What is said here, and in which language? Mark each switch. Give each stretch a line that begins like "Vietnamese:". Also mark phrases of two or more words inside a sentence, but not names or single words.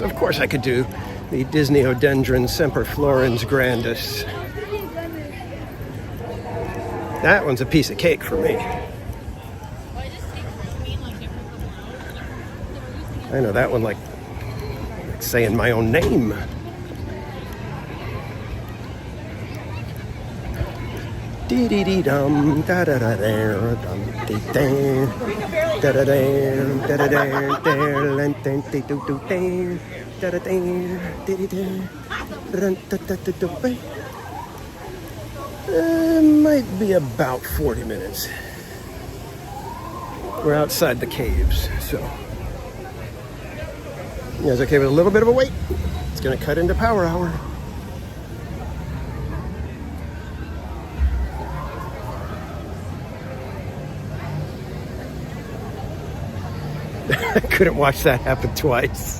English: Of course I could do the Disney Odendron Semper Florens Grandis. That one's a piece of cake for me. I know that one like saying my own name. Dee dee dee dum da da da da dum dee dang da da dang da da dang da lan dang dee doo doo dang da da dang dee dee dang run da da da da bang. Might be about 40 minutes. We're outside the caves, so you guys okay with a little bit of a wait? It's gonna cut into Power Hour. I couldn't watch that happen twice.